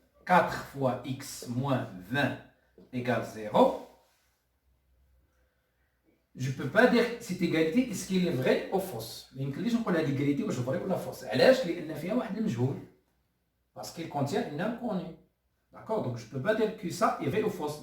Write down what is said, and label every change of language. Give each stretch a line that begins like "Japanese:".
French: 4 fois x moins 20 égale 0, je ne peux pas dire cette égalité est-ce qu'elle est vraie ou fausse.
Arabic: ما يمكنليش نقول هذه
French: l'égalité
Arabic: واش
French: vraie
Arabic: ولا
French: fausse.
Arabic: علاش؟ لأن فيها واحد المجهول.
French: Parce qu'il contient une inconnue. D'accord? Donc je ne peux pas dire que ça est vrai ou fausse.